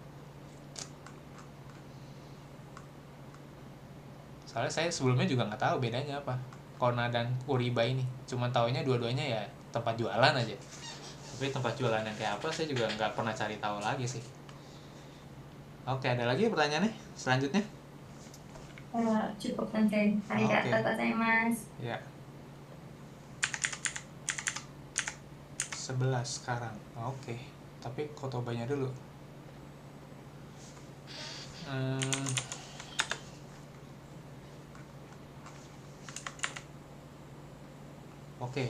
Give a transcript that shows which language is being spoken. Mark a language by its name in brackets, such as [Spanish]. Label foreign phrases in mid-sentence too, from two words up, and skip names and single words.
[Indonesian] Soalnya saya sebelumnya juga nggak tahu bedanya apa Kona dan Oriba ini, cuma taunya dua-duanya ya tempat jualan aja. Tapi tempat jualan yang kayak apa saya juga nggak pernah cari tahu lagi sih. Oke, ada lagi pertanyaannya selanjutnya? Cukup Sensei. [Japanese] ありがとうございます. [Indonesian] Ya. 11 sekarang. Oke. Tapi kotobanya dulu. Oke.